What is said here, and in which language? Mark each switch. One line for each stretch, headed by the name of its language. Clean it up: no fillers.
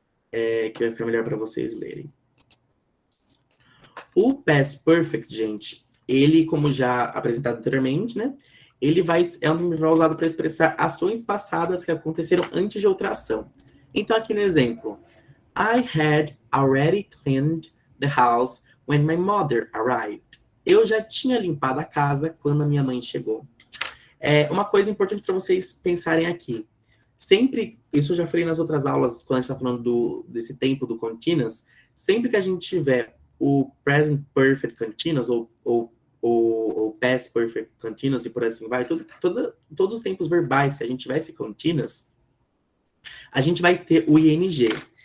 Portuguese: Que vai ficar melhor para vocês lerem. O past perfect, gente, ele, como já apresentado anteriormente, né? Ele é um termo usado para expressar ações passadas que aconteceram antes de outra ação. Então, aqui no exemplo.
English: I had already cleaned the house when my mother arrived.
Portuguese: Eu já tinha limpado a casa quando a minha mãe chegou. Uma coisa importante para vocês pensarem aqui. Sempre, isso eu já falei nas outras aulas, quando a gente está falando desse tempo do continuous, sempre que a gente tiver o present perfect continuous, ou past perfect continuous, e por assim vai, todos os tempos verbais, se a gente tiver esse continuous, a gente vai ter o ing.